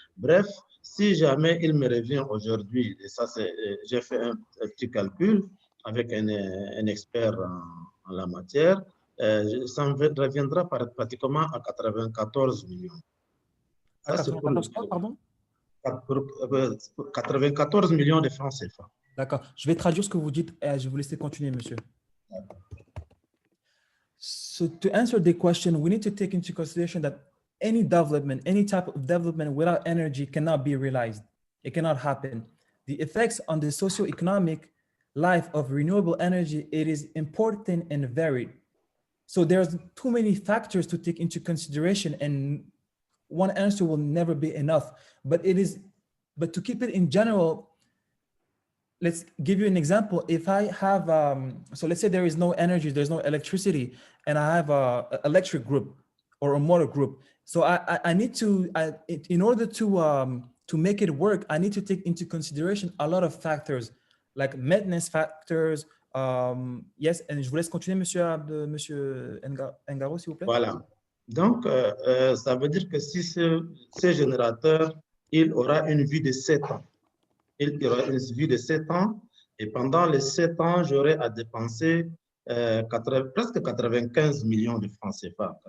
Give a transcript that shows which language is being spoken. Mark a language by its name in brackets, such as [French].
[French] Bref, si jamais il me revient aujourd'hui, et ça j'ai fait un petit calcul avec un expert en la matière, ça me reviendra pratiquement à 94 millions. À 94 quoi, pardon? 94 millions de francs CFA. D'accord. Je vais traduire ce que vous dites et je vais vous laisser continuer, monsieur. [English] So to answer the question, we need to take into consideration that any development, any type of development without energy cannot be realized. It cannot happen. The effects on the socioeconomic life of renewable energy, it is important and varied. So there's too many factors to take into consideration, and one answer will never be enough. But to keep it in general, let's give you an example. If I have, so let's say there is no energy, there's no electricity, and I have an electric group or a motor group. So I need to, in order to to make it work, I need to take into consideration a lot of factors, like maintenance factors. Yes, and [French] je vous laisse continuer, monsieur Ngaro, s'il vous plaît. Voilà. Donc, ça veut dire que si ce générateur, il aura une vie de 7 ans. Il aura une vie de 7 ans, et pendant les 7 ans, j'aurai à dépenser presque 95 millions de francs CFA.